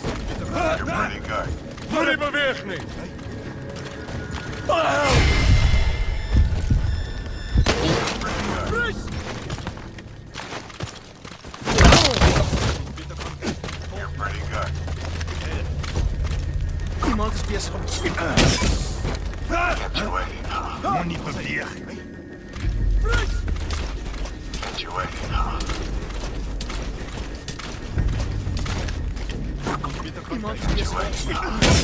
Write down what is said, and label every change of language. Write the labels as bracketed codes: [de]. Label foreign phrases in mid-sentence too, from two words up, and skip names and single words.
[ru] Ну не поверь мне. [nl] Iemand is bezig om te schieten. [ru] Ну не поверь. [nl] Iemand is bezig om te schieten.